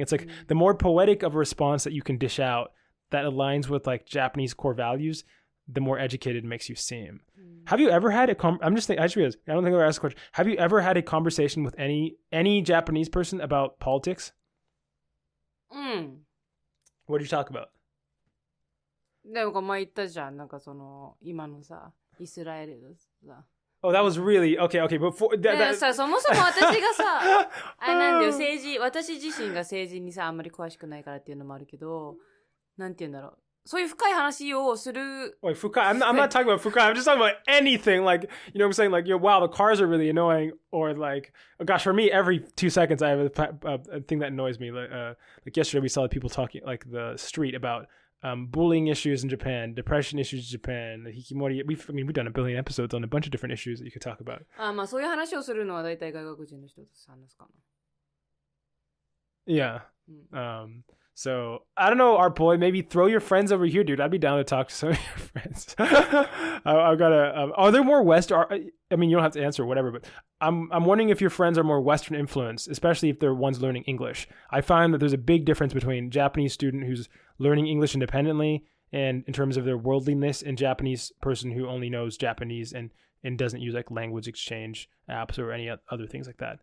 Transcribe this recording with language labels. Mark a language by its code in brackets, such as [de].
[en] It's like the more poetic of a response that you can dish out that aligns with like Japanese core values, the more educated it makes you seem. Have you ever had I'm just thinking, I just realized, I don't think I ever asked a question. Have you ever had a conversation with any Japanese person about politics? What did you talk about? [ja] でも前言ったじゃん、なんかその今のさ、イスラエルのさ。 [en] Oh, that was really okay. Before [ja] さ、そもそも私がさ、なんだよ、私自身が政治にさ、あんまり詳しくないからっていうのもあるけど、なんて言うんだろう。そういう深い話をする。 [en] Wait, Fukai. I'm not talking about Fukai. I'm just talking about anything. Like, you know what I'm saying? Like, wow, the cars are really annoying. Or like, oh gosh, for me, every 2 seconds I have a thing that annoys me. Like yesterday we saw people talking, like the street about bullying issues in Japan, depression issues in Japan, the hikimori. We've done a billion episodes on a bunch of different issues that you could talk about. [ja] まあそういう話をするのは大体外国人の人と話すかな。 [en] Yeah. So I don't know, our boy. Maybe throw your friends over here, dude. I'd be down to talk to some of your friends. I've got to. Are there more West? I mean, you don't have to answer whatever, but I'm wondering if your friends are more Western influenced, especially if they're ones learning English. I find that there's a big difference between Japanese student who's learning English independently and in terms of their worldliness, and Japanese person who only knows Japanese and doesn't use like language exchange apps or any other things like that.